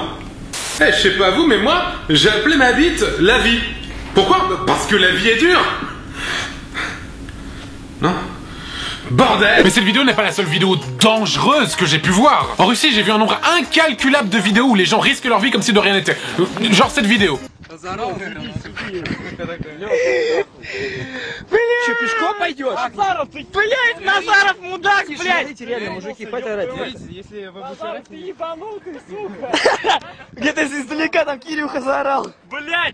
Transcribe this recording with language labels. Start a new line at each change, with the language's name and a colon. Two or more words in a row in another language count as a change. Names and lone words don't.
French: Eh, je sais pas vous, mais moi, j'ai appelé ma bite la vie. Pourquoi? Parce que la vie est dure. Non? Bordel! Mais cette vidéo n'est pas la seule vidéo dangereuse que j'ai pu voir. En Russie, j'ai vu un nombre incalculable de vidéos où les gens risquent leur vie comme si de rien n'était. Genre cette vidéo.
Russian: Че, пешком пойдешь? Назаров, ты, блядь, Назаров, мудак, блядь! Реально, мужики, хватит орать. Если вы будете орать... ты ебанутый, сука! Где-то издалека там Кирюха заорал. Блядь!